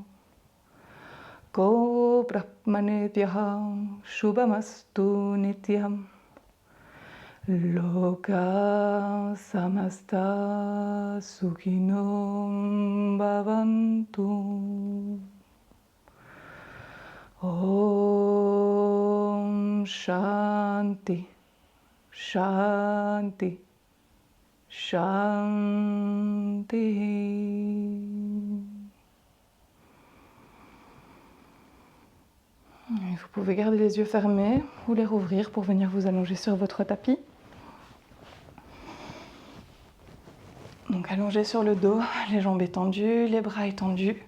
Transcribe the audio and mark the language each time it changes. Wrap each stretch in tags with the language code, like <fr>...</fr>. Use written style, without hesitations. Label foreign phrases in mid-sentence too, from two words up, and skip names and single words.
<sa>ko brahmanebhyaha shubhamastu nityam loka samasta sukhinom bhavantu. Om Shanti, Shanti, Shanti.</sa> <fr>Vous pouvez garder les yeux fermés ou les rouvrir pour venir vous allonger sur votre tapis. Donc allongé sur le dos, les jambes étendues, les bras étendus.</fr>